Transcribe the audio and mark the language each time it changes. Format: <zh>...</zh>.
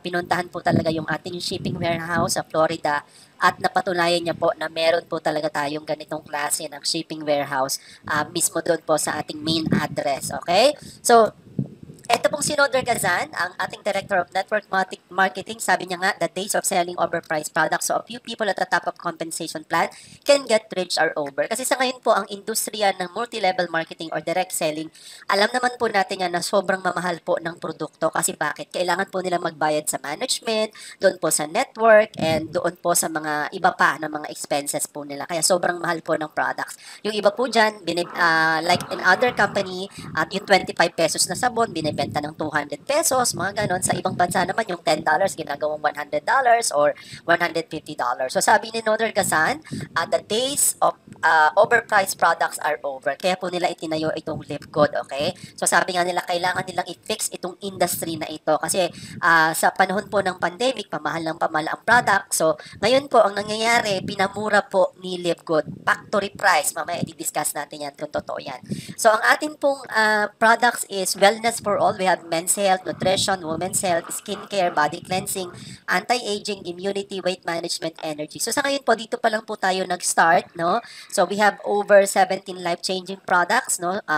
<tl>Pinuntahan po talaga yung ating shipping warehouse sa Florida at napatunayan niya po na meron po talaga tayong ganitong klase ng shipping warehouse mismo doon po sa ating main address. Okay? So, ito pong si Nodar Gazan, ang ating Director of Network Marketing, sabi niya nga,</tl> <en>the days of selling overpriced products so a few people at the top of compensation plan can get rich are over.</en> <tl>Kasi sa ngayon po, ang industriya ng multi-level marketing or direct selling, alam naman po natin yan na sobrang mamahal po ng produkto. Kasi bakit? Kailangan po nilang magbayad sa management, doon po sa network, and doon po sa mga iba pa na mga expenses po nila. Kaya sobrang mahal po ng products. Yung iba po dyan,</tl> <en>like in other company,</en> <tl>at yung 25 pesos na sabon, binibenta ng 200 pesos, mga ganon. Sa ibang bansa naman, yung $10 ginagawang $100 or $150. So sabi ni Nodar Gazan,</tl> <en>the days of overpriced products are over.</en> <tl>Kaya po nila itinayo itong LiveGood, okay? So sabi nga nila, kailangan nilang i-fix itong industry na ito. Kasi sa panahon po ng pandemic, pamahal ang product. So ngayon po, ang nangyayari, pinamura po ni LiveGood. Factory price. Mamaya i-discuss natin yan kung totoo yan. So ang ating pong</tl> <en>products is wellness for all. We have men's health, nutrition, women's health, skincare, body cleansing, anti-aging, immunity, weight management, energy.</en> <tl>So sa ngayon po, dito pa lang po tayo nag-start, no?</tl> <en>So we have over 17 life-changing products,</en> <tl>no?</tl>